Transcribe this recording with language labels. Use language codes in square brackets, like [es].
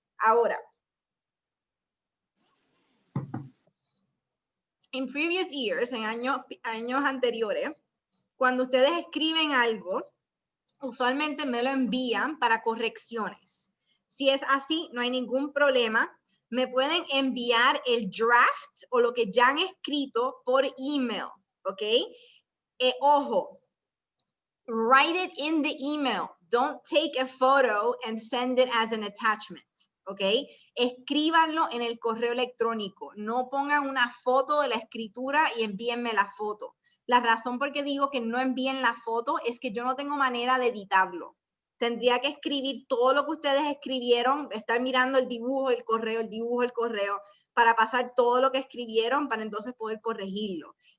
[es] Ahora, [en] in previous years, [es] en años anteriores, cuando ustedes escriben algo, usualmente me lo envían para correcciones. Si es así, no hay ningún problema. Me pueden enviar el draft o lo que ya han escrito por email, ¿ok? [en] Ojo, write it in the email. Don't take a photo and send it as an attachment, ¿ok? [es] Escríbanlo en el correo electrónico. No pongan una foto de la escritura y envíenme la foto. La razón por qué digo que no envíen la foto es que yo no tengo manera de editarlo. Tendría que escribir todo lo que ustedes escribieron, estar mirando el dibujo, el correo, el dibujo, el correo, para pasar todo lo que escribieron para entonces poder corregirlo.